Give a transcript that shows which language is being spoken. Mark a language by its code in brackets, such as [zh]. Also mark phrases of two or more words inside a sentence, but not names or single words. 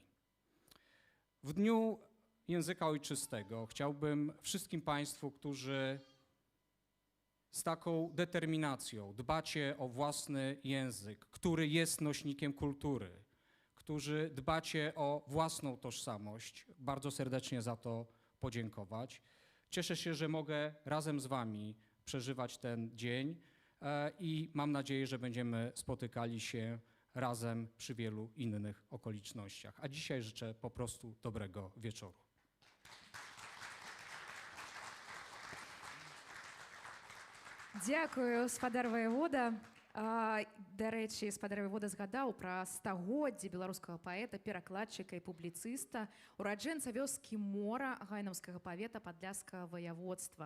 [pl] W Dniu Języka Ojczystego chciałbym wszystkim Państwu, którzy z taką determinacją dbacie o własny język, który jest nośnikiem kultury, którzy dbacie o własną tożsamość, bardzo serdecznie za to podziękować. Cieszę się, że mogę razem z Wami przeżywać ten dzień i mam nadzieję, że będziemy spotykali się razem przy wielu innych okolicznościach. A dzisiaj życzę po prostu dobrego wieczoru. [be] Дякую, спадар воевода. Да рэчы, спадар воевода згадаў пра стагоддзе беларускага паэта, перакладчыка і публіцыста, ураджэнца вёскі Мора гайнаўскага павета Падляшскага вояводства.